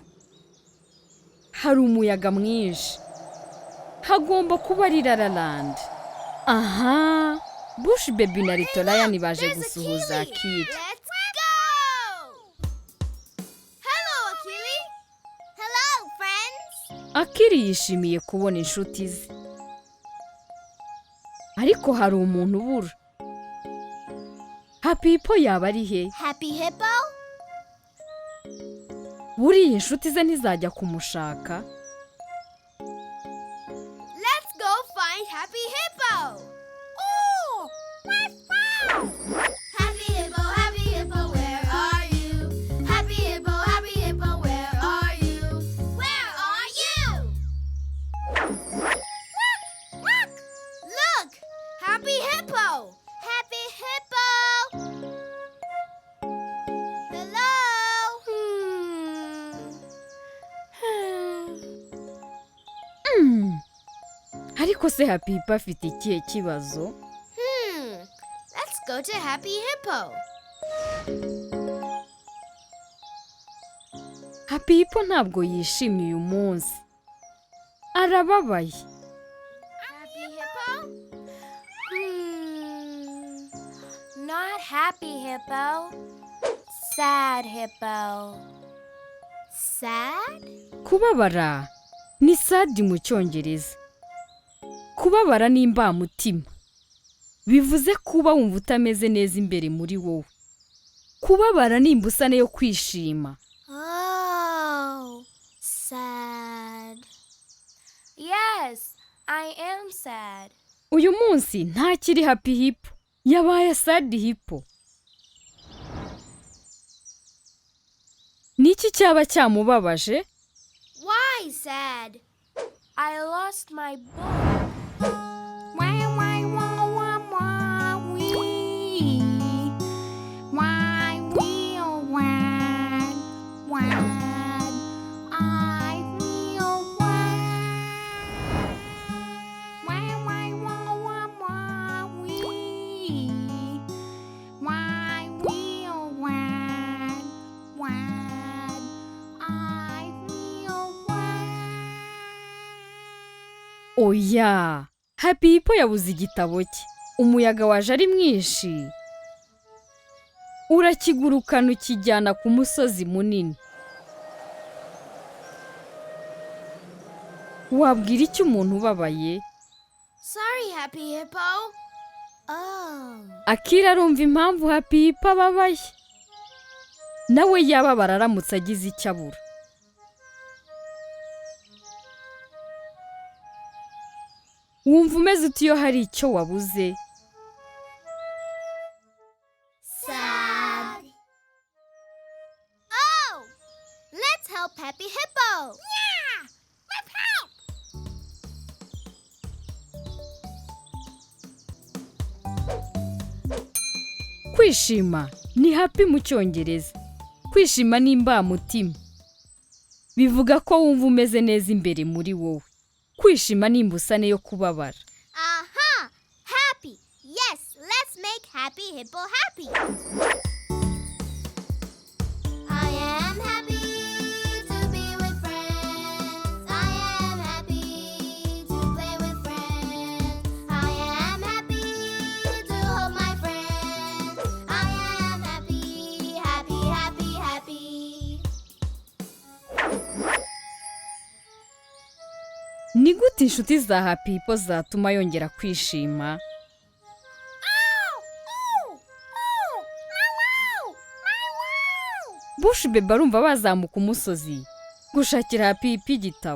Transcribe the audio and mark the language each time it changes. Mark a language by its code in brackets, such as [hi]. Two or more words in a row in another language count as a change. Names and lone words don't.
[rw] Hari umuyaga mwinshi. Hagomba kuba ari Lala Land. Aha, Bush Baby na Little Lion baje gusuhuza Akili. [en] Let's go! Hello, Akili. Hello, friends. [rw] Akili yishimiye kubona inshuti ze. Ariko hari umuntu ubura. Hippo yaba ari he? Happy Hippo? Buriya inshuti ze ntizajya kumushaka. [en] Let's go find Happy Hippo. Oh, let's go! Happy Hippo, where are you? Happy Hippo, where are you? Where are you? Look! Happy Hippo! Happy Hippo! Hello? [rw] Ariko se Hippo afite ikihe kibazo? [en] Let's go to Happy Hippo. [rw] Hippo ntabwo yishimiye uyu munsi. Arababaye. [en] Happy Hippo? Not Happy Hippo. Sad Hippo. Sad? [rw] Kubabara ni sad mu Cyongereza. Kubabara ni imbamutima. Bivuze kuba wumva utameze neza imbere muri wowe. Kubabara ni imbusane yo kwishima. [en] Oh, sad. Yes, I am sad. [rw] Uyu munsi ntakiri Happy Hippo, yabaye sad Hippo. Niki cyaba cyamubabaje? [en] Why sad? I lost my book. Why, wee. Why, wee, oh, wad. I feel wad. Wee. Why, wee, oh, wad. I feel wad. [rw] Oya, Happy Hippo yabuze igitabo cye. Umuyaga waje ari mwinshi. Urakigurukana ukijyana ku musozi munini. Wabwira iki umuntu ubabaye? [en] Sorry, Happy Hippo. Oh. [rw] Akili arumva impamvu Happy Hippo ababaye. Nawe yababara aramutse agize icyo abura. Wumva umeze uti iyo hari icyo wabuze? Sad. [en] Oh! Let's help Happy Hippo. Yeah! Let's help! [rw] Kwishima ni happy mu Cyongereza. Kwishima ni imbamutima. Bivuga ko wumva umeze neza imbere muri wowe. Kwishima ni imbusane yo kubabara. [en] Aha! Happy Hippo happy. I am happy to be with friends. I am happy to play with friends. I am happy to hold my friends. I am happy, happy, happy, happy. [rw] Ni gute inshuti za Happy Hippo zatuma yongera kwishima? Bush Bebe arumva bazamuka umusozi gushakira Happy Hippo igitabo.